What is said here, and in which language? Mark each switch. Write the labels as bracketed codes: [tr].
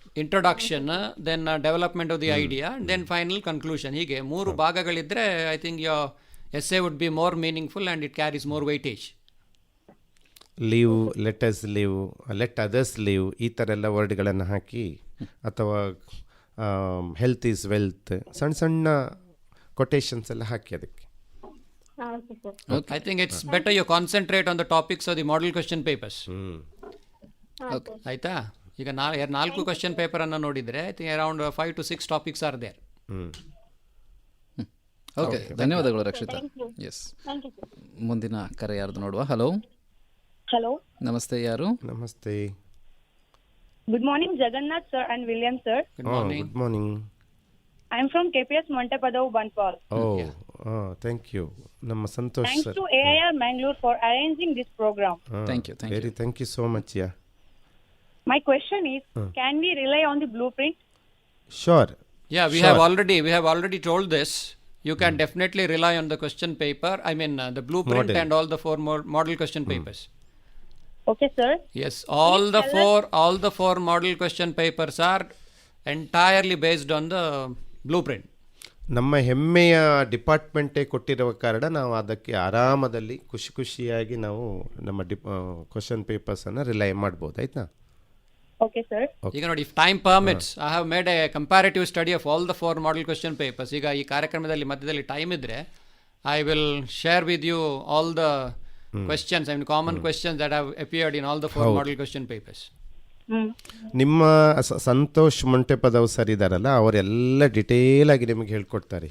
[en] introduction, then development of the idea, then final conclusion, [kn] ಹೀಗೆ 3 ಭಾಗಗಳಿದ್ದರೆ [en] I think your essay would be more meaningful and it carries more weightage. Live, let us live, let others live, [kn] ಈ ಥರ ಎಲ್ಲ ವರ್ಡ್ಗಳನ್ನು ಹಾಕಿ, ಅಥವಾ [en] health is wealth, [kn] ಸಣ್ಣ ಸಣ್ಣ quotations ಎಲ್ಲ ಹಾಕಿ ಅದಕ್ಕೆ. [en] I think it's better you concentrate on the topics of the model question papers. [kn] ಆಯಿತಾ? ಈಗ 4 ಕ್ವಶನ್ ಪೇಪರನ್ನು ನೋಡಿದರೆ [en] I think around 5 to 6 topics are there. [kn] Okay, ಧನ್ಯವಾದಗಳು ರಕ್ಷಿತಾ. ಎಸ್, ಮುಂದಿನ ಕರೆ ಯಾರ್ದು ನೋಡುವ. ಹಲೋ. ಹಲೋ, ನಮಸ್ತೆ. ಯಾರು? ನಮಸ್ತೆ. [en] Good morning Jagannath sir and William sir. Good morning. Good morning. I am from KPS Montepadavu, Banpal. Thank you. ನಮ್ಮ ಸಂತೋಷ್ Thanks sir. to AIR Mangalore for arranging this program. Thank you. Thank you so much. Yeah. My question is, can we rely on the blueprint? Sure. Yeah, we have already told this. You can definitely rely on the question paper. I mean the blueprint and all the 4 model question papers. Okay, sir. Yes, all the four model question papers are entirely based on the blueprint. [kn] ನಮ್ಮ ಹೆಮ್ಮೆಯ ಡಿಪಾರ್ಟ್ಮೆಂಟೇ ಕೊಟ್ಟಿರುವ ಕಾರಣ ನಾವು ಅದಕ್ಕೆ ಆರಾಮದಲ್ಲಿ ಖುಷಿಯಾಗಿ ನಾವು ನಮ್ಮ question ಪೇಪರ್ಸನ್ನು rely ಮಾಡ್ಬೋದು. ಆಯ್ತಾ? [en] Okay, sir. [kn] ಈಗ ನೋಡಿ, [en] if time permits, I have made a comparative study of all the 4 model question papers. [kn] ಈಗ ಈ ಕಾರ್ಯಕ್ರಮದಲ್ಲಿ ಮಧ್ಯದಲ್ಲಿ ಟೈಮ್ ಇದ್ದರೆ [en] I will share with you all the questions, I mean common questions that have appeared in all the 4 model question papers. [kn] ನಿಮ್ಮ Santosh Montepadavu sir ಇದ್ದಾರಲ್ಲ, ಅವರೆಲ್ಲ detail ಆಗಿ ನಿಮಗೆ ಹೇಳ್ಕೊಡ್ತಾರೆ.